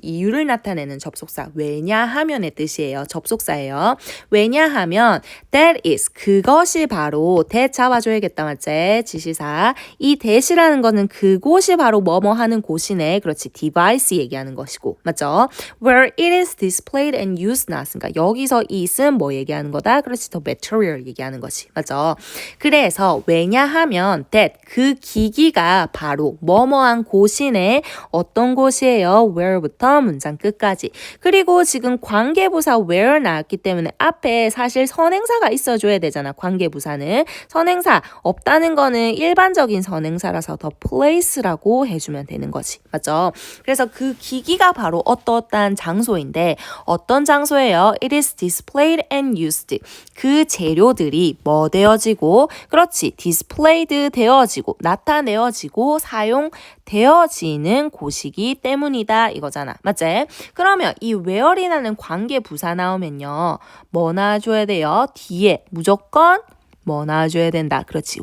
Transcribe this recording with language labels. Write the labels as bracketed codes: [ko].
[ko] 이유를 나타내는 접속사. 왜냐하면의 뜻이에요. 접속사예요. 왜냐하면 [en] that is [ko] 그것이 바로 that 잡아줘야겠다 맞지? 지시사. 이 that이라는 거는 그곳이 바로 뭐뭐 하는 곳이네. 그렇지. device 얘기하는 것이고. 맞죠? [en] where it is displayed and used [ko] 나왔으니까 여기서 it은 뭐 얘기하는 거다? 그렇지. [en] the material [ko] 얘기하는 것이. 맞죠? 그래서 왜냐하면 that 그 기기가 바로 뭐뭐한 곳이네. 어떤 곳이에요? where부터 문장 끝까지. 그리고 지금 관계부사 where 나왔기 때문에 앞에 사실 선행사가 있어줘야 되잖아. 관계부사는. 선행사 없다는 거는 일반적인 선행사라서 더 place라고 해주면 되는 거지. 맞죠? 그래서 그 기기가 바로 어떠한 장소인데 어떤 장소예요? [en] It is displayed and used. [ko] 그 재료들이 뭐 되어지고 그렇지. displayed 되어지고 나타내어지고 사용되어지는 곳이기 때문이다 이거잖아. 맞지? 그러면 이 where이라는 관계 부사 나오면요. 뭐 나와줘야 돼요? 뒤에 무조건 뭐 나와줘야 된다. 그렇지.